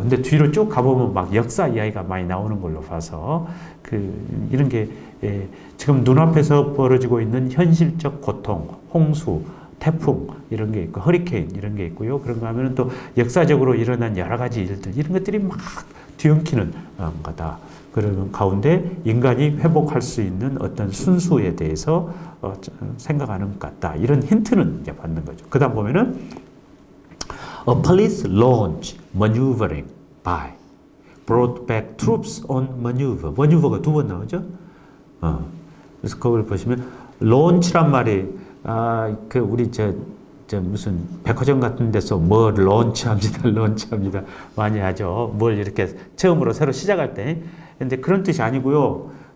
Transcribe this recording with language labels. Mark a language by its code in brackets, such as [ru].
[ko] 근데 뒤로 쭉 가보면 막 역사 이야기가 많이 나오는 걸로 봐서 이런 게 지금 눈앞에서 벌어지고 있는 현실적 고통, 홍수, 태풍 이런 게 있고 허리케인 이런 게 있고요. 그런가 하면 또 역사적으로 일어난 여러 가지 일들 이런 것들이 막 뒤엉키는 거다. 그런 가운데 인간이 회복할 수 있는 어떤 순수에 대해서 생각하는 것 같다. 이런 힌트는 이제 받는 거죠. 그 다음 보면은 [en] A police launch maneuvering by brought back troops on maneuver. [ko] maneuver가 두 번 나오죠. 그래서 그걸 보시면 launch란 말이 그 우리 저 무슨 백화점 같은 데서 뭐 런치합니다, 런치합니다 많이 하죠. 뭘 이렇게 처음으로 새로 시작할 때. 근데 그런 뜻이 아니고요.